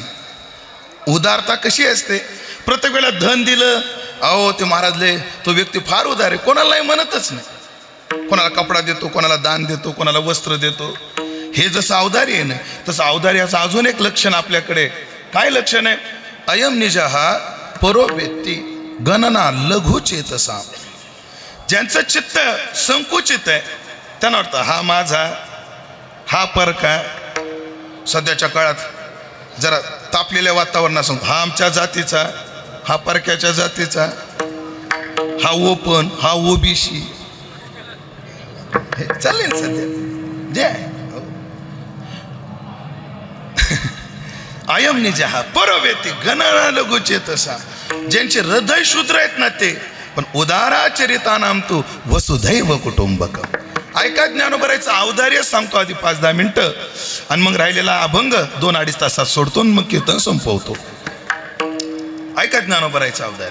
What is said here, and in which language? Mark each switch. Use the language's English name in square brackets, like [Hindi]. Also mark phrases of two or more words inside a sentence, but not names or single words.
[Marathi] उदारता कशी असते, प्रत्येक वेळेला धन दिलं, अहो ते महाराजले तो व्यक्ती फार उदार आहे, कोणाला नाही म्हणतच नाही. कोणाला कपडा देतो, कोणाला दान देतो, कोणाला वस्त्र देतो. हे जसं औदार्य आहे ना, तसं औदार्याचं अजून एक लक्षण आपल्याकडे. काय लक्षण आहे? [Sanskrit] अयम निजहा परो व्यक्ती गणना लघु चेतसा. [Marathi] ज्यांचं चित्त संकुचित आहे त्यांना वाटतं हा माझा, हा परका. सध्याच्या काळात जरा तापलेल्या वातावरणात हा आमच्या जातीचा, हा परक्याच्या जातीचा, हा ओपन, हा ओबीसी, हे चालले ना सध्या जे आहे. [Sanskrit] अयम निजहा परवेती गणना लघु चेतसा. [Marathi] ज्यांचे हृदय शूद्र आहेत ना ते, पण [Sanskrit] उदाराचरितानाम तू वसुधैव कुटुंबकम. [Marathi] ऐका ज्ञानोबरायचं औदार्य सांगतो आधी 5-10 मिनिटं, आणि मग राहिलेला अभंग 2-2.5 तासात सोडतो, मग कीर्तन संपवतो. ऐका ज्ञानोबरायचं औदार्य.